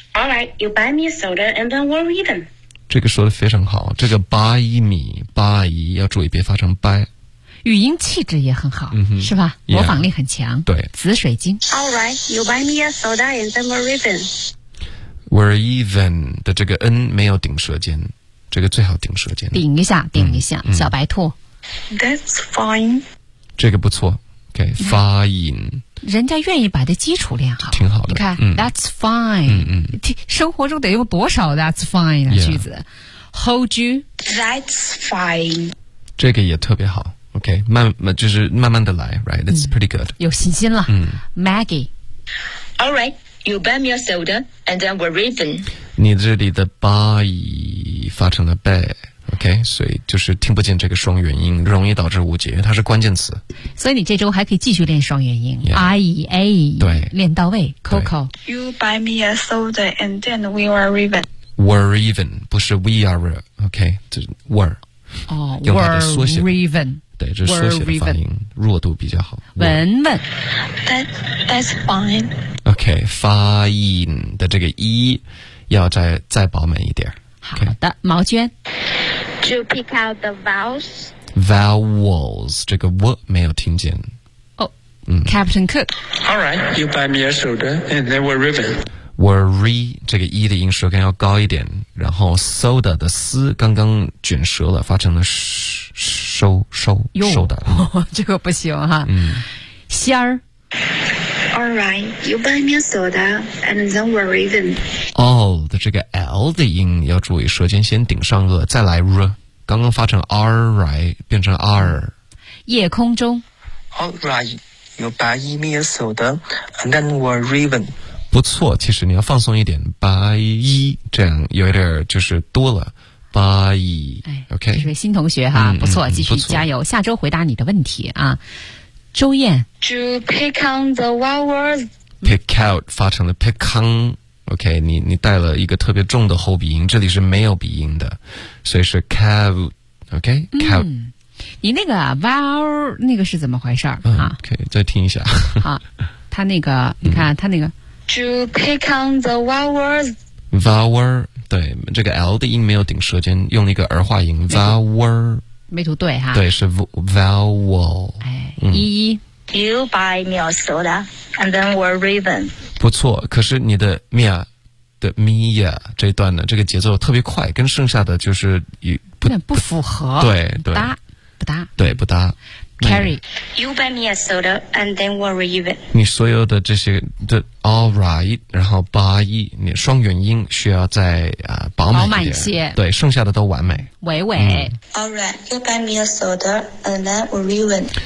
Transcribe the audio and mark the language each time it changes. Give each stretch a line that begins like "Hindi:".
English: Alright, you buy me a soda and then we're even.
Chinese: 这个说的非常好，这个
English: buy me,
Chinese: buy, 要注意别发成 buy。语音气质也很好、 mm-hmm. 是吧，模仿力很强、
English: yeah.
Chinese: 对，紫水晶
English: Alright, you buy me a soda and then we're even.
Chinese: We're even 的这个 n 没有顶舌尖，这个最好顶舌尖，顶一下顶一下、嗯、小白兔
English: That's fine.
Chinese: 这个不错 OK, 发音人家愿意把这基础练好，挺好的，你看、嗯、
English: That's fine、嗯嗯、
Chinese: 生活中得用多少
English: That's fine
Chinese: 的句子、
English: yeah. Hold you That's fine,
Chinese: 这个也特别好 OK, 就是慢慢的来
English: Right, that's、嗯、pretty good,
Chinese: 有信心了、嗯、
English: Maggie Alright, you buy me a soda and then we're even.
Chinese: 你这里的 buy 发成了 bayOK, 所以就是听不见这个双元音，容易导致误解，因为它是关键词。所以你这周还可以继续练双元音
English: yeah, I, A,
Chinese: 对，练到位 Coco.
English: You buy me a soda and then we are even. We're even,
Chinese: 不是 we are, OK, 就 were.
English: 哦、we're even.
Chinese: 对，这缩写的发音弱度比较好。文文
English: That's fine.
Chinese: OK, 发音的这个 E 要再饱满一点。 Okay. 好的，毛娟
English: To pick out the vowels.
Chinese: Vowels, 这个 w 没有听见。
English: Oh,、嗯、Captain Cook. Alright, you buy me a soda and then we're even.
Chinese: Worry, 这个 e 的音舌根要高一点，然后 soda 的 s 刚刚卷舌了，发成了 收的、嗯。这个不行哈。嗯。仙儿。
English: Alright, you buy me a soda, and then we're even.
Chinese: All 的这个 L 的音要注意，舌尖先顶上颚，再来 R。刚刚发成 Alright, 变成 R。夜空中。
English: Alright, you buy me a soda, and then we're even.
Chinese: 不错，其实你要放松一点 ，buy, 这样有一点就是多了。八一、哎、
English: ，OK。
Chinese: 这位新同学哈，嗯、不错，继续加油，下周回答你的问题啊。周燕
English: To pick on the vowels.
Chinese: Pick out 发成了 pick on. OK, 你带了一个特别重的后鼻音，这里是没有鼻音的，所以是 cout. OK, cout、嗯、你那个 vowel 那个是怎么回事、 OK, 再听一下好他那个、嗯、你看他那个
English: To pick on the vowels
Chinese: Vowel 对这个 L 的音没有顶舌尖用了一个儿化音 Vowel 没读对哈对是 Vowel 哎、嗯、一一
English: You buy me a soda, and then we're raven.
Chinese: 不错，可是你的 Mia 的 Mia 这一段呢，这个节奏特别快，跟剩下的就是不有点不符合。对对，搭不搭？对不搭
English: ？Carrie, you buy me a soda, and then we're raven.
Chinese: 你所有的这些的 All right, 然后 buy 你双元音需要再啊、饱满一点，饱满些。对，剩下的都完美。喂喂、嗯、
English: All right, you buy me a soda, and then we're raven.